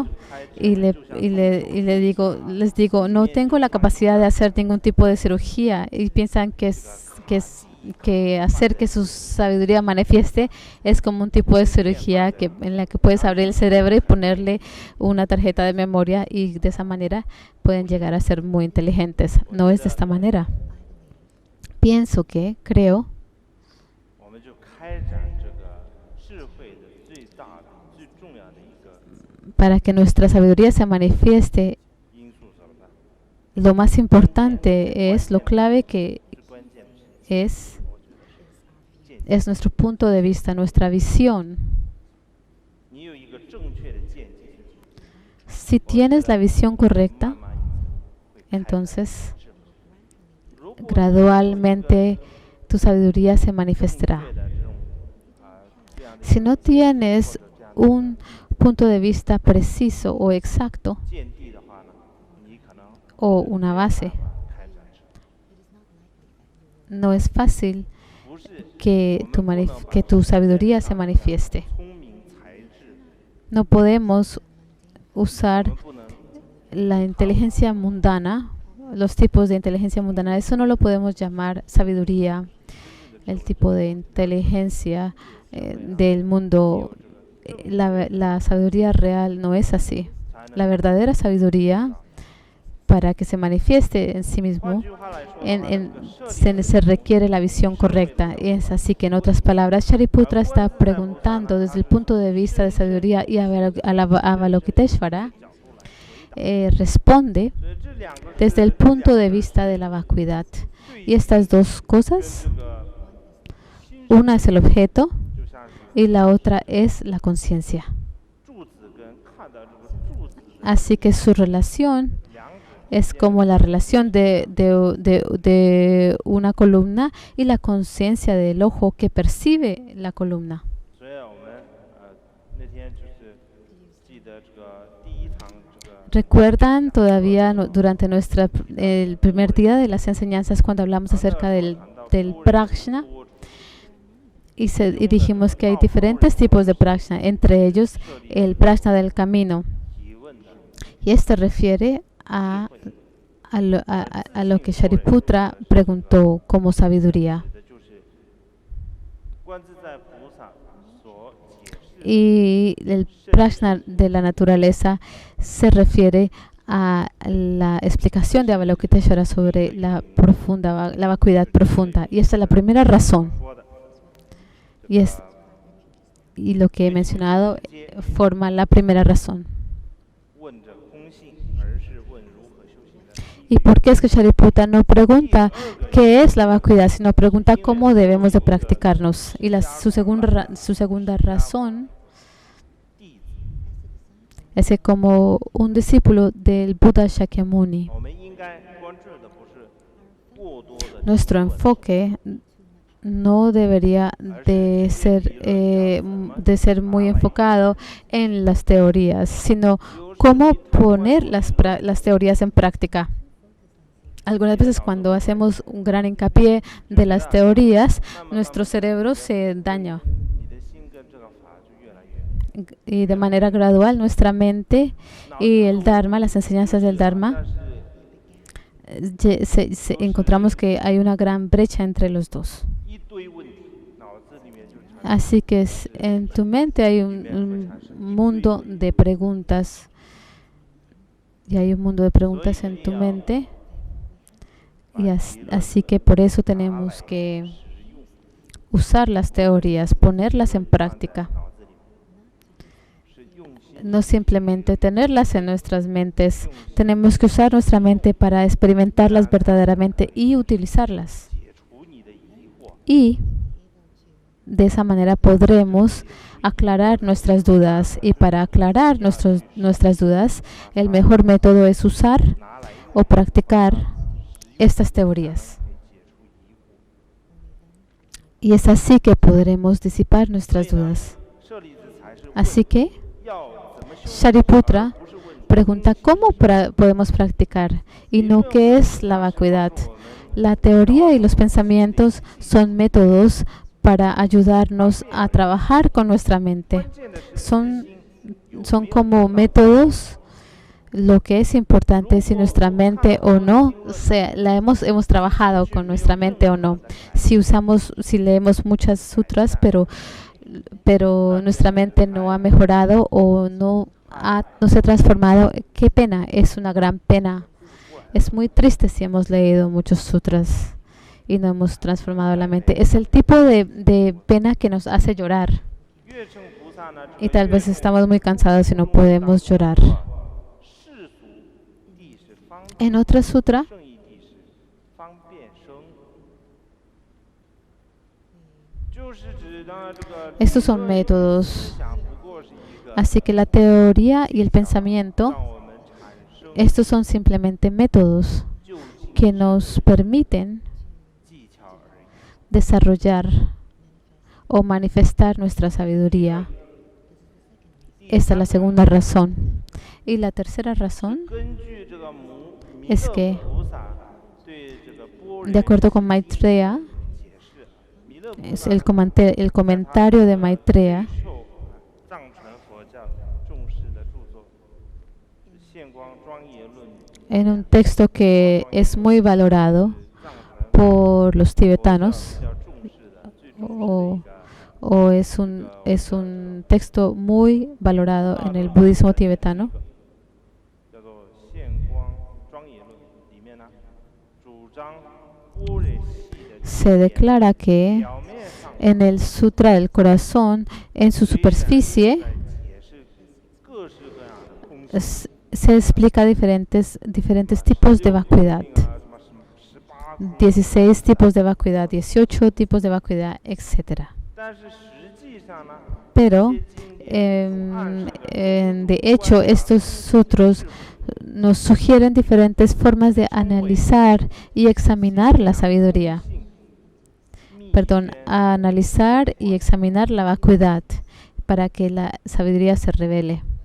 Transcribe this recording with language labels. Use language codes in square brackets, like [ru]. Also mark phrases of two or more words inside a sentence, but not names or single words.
[es] Y les digo, no tengo la capacidad de hacer ningún tipo de cirugía, y piensan que hacer que su sabiduría manifieste es como un tipo de cirugía en la que puedes abrir el cerebro y ponerle una tarjeta de memoria, y de esa manera pueden llegar a ser muy inteligentes. No es de esta manera. Creo, [zh] 我们就开展这个智慧的最大的、最重要的一个 [es] para que nuestra sabiduría se manifieste, [zh] 因素什么呢？ [es] lo más importante es, lo clave que [zh] 最关键的是 [es] es nuestro punto de vista, nuestra visión. [zh] 你有一个正确的见解， [es] Si tienes la visión [zh] 慢 [es] correcta, [zh] 慢会开展 [es] entonces [zh] 智慧。如果 [es] gradualmente tu sabiduría se manifestará. [zh] 正确的这种这样的 [es] Si no tienes [zh] 或者这样的 [es] un punto de vista preciso o exacto [zh] 见地的话呢，你可能 [es] o una base, [zh] 开展智慧。 [es] no es fácil [zh] 不是 [es] que tu sabiduría se manifieste. [zh] 聪明才智， [es] No podemos [zh] 我 [es] usar [zh] 们不能 [es] la inteligencia mundana, los tipos de inteligencia mundana. Eso no lo podemos llamar sabiduría, el tipo de inteligencia del mundo. La sabiduría real no es así. La verdadera sabiduría, para que se manifieste en sí [zh] 换 [es] mismo, [zh] 句话来说的话，这个设立 [es] se requiere la visión correcta. Y es así que, en otras palabras, Shariputra está preguntando desde el punto de vista de sabiduría, y Avalokiteshvara responde [zh] 所以这两个 [es] desde el punto de vista de la vacuidad. Y estas dos [zh] 跟 [es] cosas, [zh] 这个心 [es] una es el objeto [zh] 就像是 [es] y la otra es la conciencia. [zh] 柱子跟看到这个柱子的 [es] Así que su relación [zh] 两者 [es] es como la relación de una columna y la conciencia del ojo que percibe la columna. [zh] 所以我们那天就是记得这个第一堂这个 [es] ¿Recuerdan todavía durante el primer día de las enseñanzas, cuando hablamos acerca del prajna? Y dijimos que hay diferentes tipos de prajna, entre ellos el prajna del camino. [zh] 提问的 [es] Y este refiere a lo que Shariputra preguntó como sabiduría. [zh] 指的就是观自在菩萨所解释 [es] Y el prajna de la naturaleza se refiere a la explicación de Avalokiteshvara sobre la vacuidad profunda. Y esta es la primera razón. [zh] 说的， [es] Y lo que he mencionado forma la primera razón. [zh] 问着空性，而是问如何修行的。 [es] ¿Y por qué es que Shariputra no pregunta qué es la vacuidad, sino pregunta cómo debemos de practicarnos? Y su segunda razón [zh] 弟子， [es] es que, como un discípulo del Buda Shakyamuni, [zh] 我们应该关注的不是过多的 [es] nuestro enfoque no debería de ser muy enfocado en las teorías, sino cómo poner las teorías en práctica. Algunas veces, cuando hacemos un gran hincapié de las teorías, nuestro cerebro se daña, [zh] 你的心跟这个法就越来越 [es] y de manera gradual nuestra mente y el Dharma, las enseñanzas del Dharma, [zh] 但是 [es] encontramos que hay una gran brecha entre los dos. [zh] 一堆问题，脑子里面就产生 [es] Así que en tu mente hay un mundo de preguntas, y hay un mundo de preguntas en tu mente, y así que por eso tenemos que [zh] 使用 [es] usar las teorías, ponerlas en práctica, [zh] 脑子里面，是用心 [es] no simplemente tenerlas en nuestras mentes. Tenemos que usar nuestra mente para experimentarlas verdaderamente y utilizarlas. [zh] 解除你的疑惑， [es] Y de esa manera podremos aclarar nuestras dudas. Y para aclarar nuestras dudas, el mejor método es usar [zh] 拿来 [es] o practicar estas teorías. [zh] 解除疑惑。 [es] Y es así que podremos disipar nuestras dudas. [zh] 舍利子才是问 [es] Así que [zh] 要怎么修， [es] Shariputra [zh] 不是问 [es] pregunta cómo podemos practicar, y no qué es la vacuidad. [zh] 我们 [es] La teoría y los pensamientos son métodos para ayudarnos a trabajar con nuestra mente. [zh] 关键的是 [es] Son, [zh] 心有 [es] son [zh] 没有 [es] como métodos. Lo que es importante es si nuestra mente o no, hemos trabajado con nuestra mente o no. Si leemos muchas sutras, pero nuestra mente no ha mejorado o no se ha transformado, qué pena, es una gran pena. Es muy triste si hemos leído muchos sutras y no hemos transformado la mente. Es el tipo de pena que nos hace llorar. [zh] 月称菩萨呢， [es] Y tal vez estamos muy cansados y no podemos llorar. [zh] 世俗地是方 [es] En otra sutra, [zh] 正义地是方便生，就是指呢这个 [es] estos son [zh] 理论 [es] métodos. [zh] 思想不过是一个 [es] Así que la teoría y el pensamiento, [zh] 让我们产生 [es] estos son simplemente métodos [zh] 就近 [es] que nos permiten [zh] 技巧而已。 [es] desarrollar o manifestar nuestra sabiduría. Esta es la segunda razón. Y la tercera razón [zh] 根据这个弥 [es] es [zh] 勒 [es] que, [zh] 菩萨对这个般若 [es] de acuerdo con Maitreya, [zh] 解释，弥勒菩 [es] es [zh] 萨 [es] el comentario de Maitreya, [zh] 受藏传佛教重视的著作《现光庄严论》， [es] en un texto que es muy valorado [zh] 藏传 [es] por los [zh] 佛教 [es] tibetanos, [zh] 比较重视的最重视的 [es] o [zh] 一个 [es] o es un texto muy valorado en el budismo tibetano, [zh] 叫做《现光庄严论》，里面呢主张般若系的 [es] se declara que [zh] 表面上 [es] en el Sutra del Corazón, en su superficie, [zh] 在解释各式各样的空性。 [es] se explica diferentes tipos de vacuidad. 16 tipos de vacuidad, 18 tipos de vacuidad, etc. [zh] 但是实际上呢， [es] Pero, [zh] 这些经典暗示了 [es] de hecho, estos sutros nos sugieren diferentes formas de analizar y examinar la sabiduría. [zh] 密 [es] Perdón, [zh] 宣 [es] a analizar y examinar la vacuidad para que la sabiduría se revele.